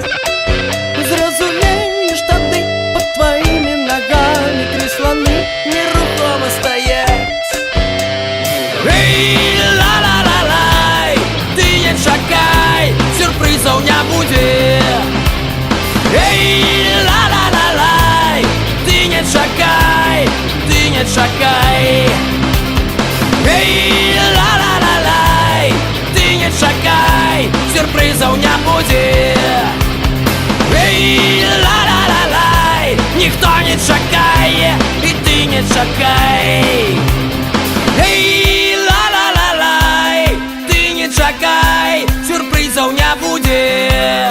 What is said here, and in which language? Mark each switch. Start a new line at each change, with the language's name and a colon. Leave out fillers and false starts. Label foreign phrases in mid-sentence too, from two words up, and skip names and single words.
Belarusian: Зразумееш тады, пад тваімі нагамі тры сланы нерухома стаяць. Эй, ла-ла-ла-лай, ты не чакай,
Russian: сюрпризов не будет. Эй, ла-ла-ла-лай,
Belarusian: ты не чакай, ты не чакай. Эй, ла-ла-ла-лай, ты не чакай,
Russian: сюрпризов не будет. Эй,
Belarusian: ла-ла-ла-лай, никто не чакае, и ты не чакай. Эй, ла-ла-ла-лай, ты не чакай,
Russian: сюрпризов не будет.